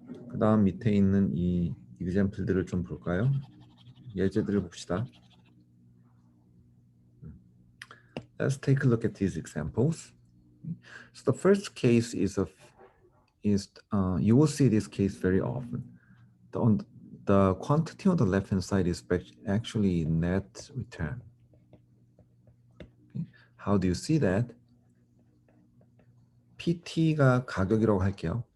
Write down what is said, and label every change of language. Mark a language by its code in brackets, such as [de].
[ko] 그 다음 밑에 있는 이 example들을 좀 볼까요? 예제들을 봅시다. [en] Let's take a look at these examples. So the first case is you will see this case very often. The quantity on the left-hand side is actually net return. Okay. How do you see that? [ko] PT가 가격이라고 할게요.